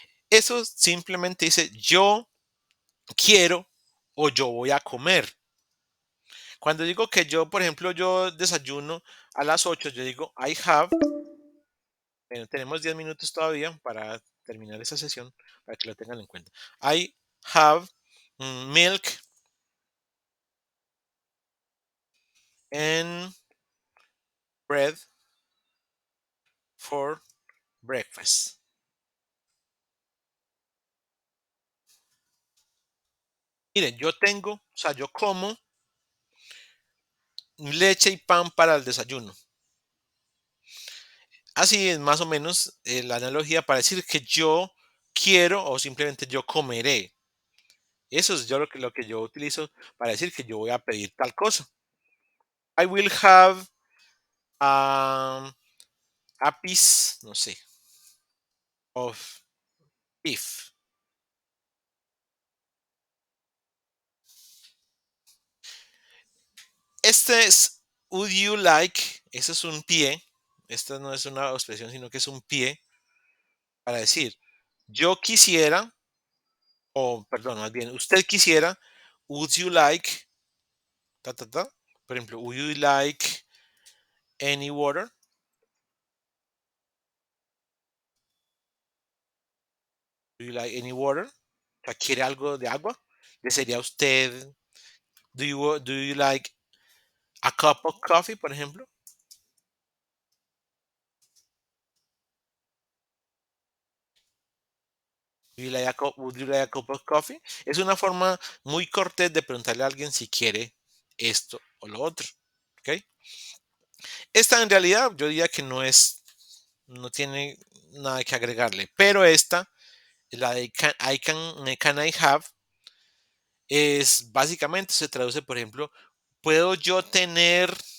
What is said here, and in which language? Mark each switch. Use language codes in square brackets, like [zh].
[es] Eso simplemente dice yo quiero o yo voy a comer. Cuando digo que yo, por ejemplo, yo desayuno a las 8, yo digo [en] I have. [es] Bueno, tenemos 10 minutos todavía para terminar esa sesión, para que lo tengan en cuenta. [en] I have milk and bread for breakfast. [es] Miren, yo tengo, o sea, yo como leche y pan para el desayuno. Así es más o menos la analogía para decir que yo quiero o simplemente yo comeré. Eso es yo lo que yo utilizo para decir que yo voy a pedir tal cosa. [en] I will have um, a piece, [es] no sé, [en] of beef. [es] Este es [en] would you like, [es] ese es un pie, esta no es una expresión, sino que es un pie para decir yo quisiera, o perdón, más bien, usted quisiera, [en] would you like ta, ta, ta. [es] Por ejemplo, [en] would you like any water? Do you like any water? [es] O sea, ¿quiere algo de agua? ¿Desearía usted? [en] Do you like a cup of coffee, [es] por ejemplo? [en] Would you like a cup of coffee? [es] Es una forma muy cortés de preguntarle a alguien si quiere esto o lo otro. ¿Ok? Esta en realidad yo diría que no tiene nada que agregarle, pero esta, la de [en] can I have, [es] es básicamente se traduce, por ejemplo, puedo yo tener,